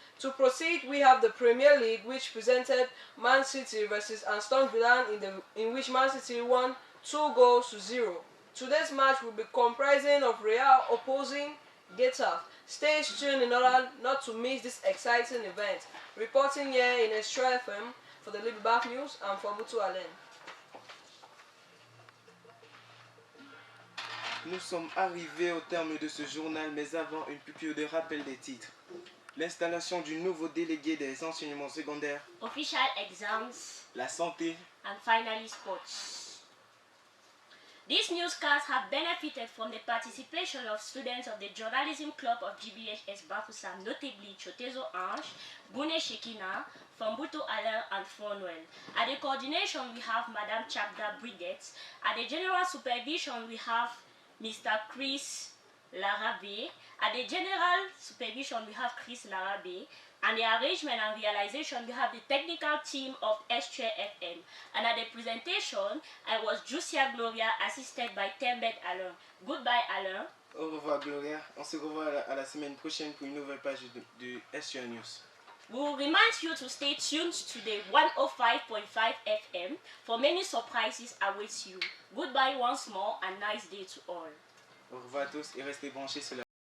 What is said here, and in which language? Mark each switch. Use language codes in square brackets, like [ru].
[en] To proceed, we have the Premier League, which presented Man City vs Aston Villa, in which Man City won 2-0. Today's match will be comprising of Real opposing Getafe. Stay tuned in order not to miss this exciting event. Reporting here in Extra FM for the Liberback News and for Butu Allen. [fr] Nous sommes arrivés au terme de ce journal, mais avant une piqûre de rappel des titres. L'installation du nouveau délégué des enseignements secondaires, [en] official exams, [fr] la santé, [en] and finally sports. These newscasts have benefited from the participation of students of the Journalism Club of GBHS Bafoussam, notably Chotezo Ange, Bune Shekina, Fambuto Alain, and Fonwell. At the coordination, we have Madame Chapda Brigets. At the general supervision, we have Mr. Chris Larabe. At the general supervision, we have Chris Larabe. And the arrangement and realization, we have the technical team of S3 FM. And at the presentation, I was Jusia Gloria, assisted by Tembet Alain. Goodbye, Alain. [fr] Au revoir Gloria. On se revoit à la semaine prochaine pour une nouvelle page de S3 News. [en] We will remind you to stay tuned to the 105.5 FM for many surprises await you. Goodbye once more and nice day to all. [fr] Au revoir à tous et restez branchés sur la